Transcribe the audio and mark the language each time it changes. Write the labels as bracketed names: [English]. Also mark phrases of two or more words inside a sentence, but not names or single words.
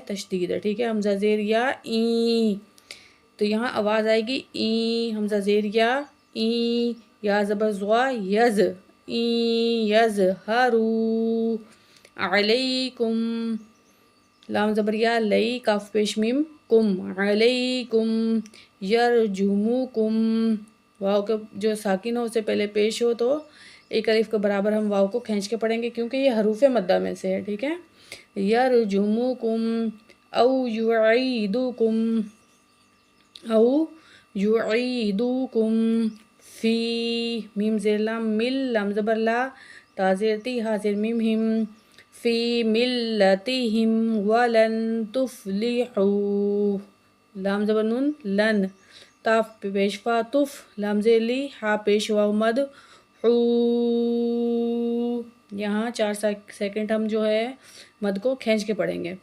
[Urdu] تشدید ہے، ٹھیک ہے، حمزہ زیر یا این، تو یہاں آواز آئے گی این، حمزہ زیر یا زبر زوا یز، یز ہرو علیکم، لام زبر یا لئی، کاف پیش میم کم، [Arabic] علیکم یرجموکم، [Urdu] واو کے جو ساکن ہو اسے پہلے پیش ہو تو ایک الف کے برابر ہم واو کو کھینچ کے پڑھیں گے، کیونکہ یہ حروف مدہ میں سے ہے، ٹھیک ہے۔ [Arabic] یرجموکم او یعیدوکم، او یعیدوکم فی، [Urdu] میم زیر لام مل، لام زبر لا، تا زیر تی، ہا زیر میم ہم، [Arabic] فی ملتہم ولن تفلحوا، [Urdu] لام زبر نون لن، تاف پیش فا تف، لام زیر لی، ہا پیش واو مد حو، یہاں 4 سیکنڈ ہم جو ہے مد کو کھینچ کے پڑھیں گے۔